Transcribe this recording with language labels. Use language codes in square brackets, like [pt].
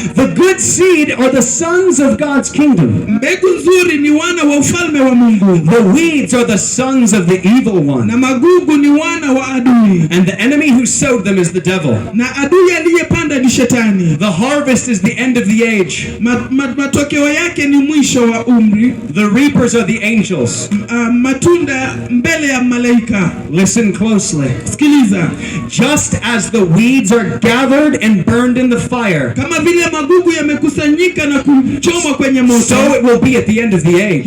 [en] The good seed are the sons of God's kingdom. [sw] Mbegu nzuri ni wana wa ufalme wa Mungu. [en] The weeds are the sons of the evil one. [sw] Na magugu ni wana wa adui. [en] And the enemy who sowed them is the devil. [sw] Na adui aliyepanda ni shetani. [en] The harvest is the end of the age. [sw] Matokeo yake ni mwisho wa umri. [en] The reapers are the angels. [sw] Matunda mbele ya malaika. [en] Listen closely. [sw] Sikiliza. [en] Just as the weeds are gathered and burned in the fire, [sw] kama vile magugu yamekusanyika na kuchomwa kwenye moto, [en] so it will be at the end of the age.